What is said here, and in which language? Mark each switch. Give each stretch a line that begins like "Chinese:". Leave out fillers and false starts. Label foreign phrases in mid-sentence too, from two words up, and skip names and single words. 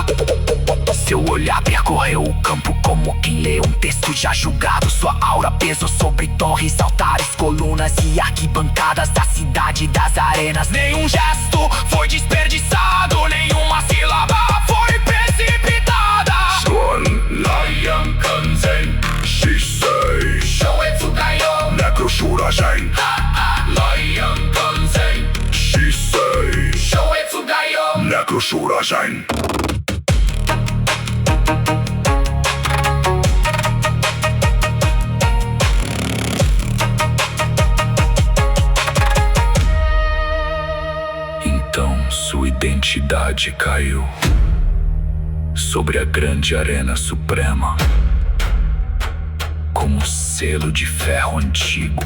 Portuguese: Seu olhar percorreu o campo como quem lê um texto já julgado. Sua aura pesou sobre torres, altares, colunas e arquibancadas da cidade das arenas. Nenhum gesto foi desperdiçado, nenhuma sílaba foi precipitada. Swan Lion Kanzen Shisei Shoetsu Gaio Necroshura Shen. Lion Kanzen Shisei Shoetsu Gaio Necroshura Shen. Então sua identidade caiu sobre a grande arena suprema como um selo de ferro antigo.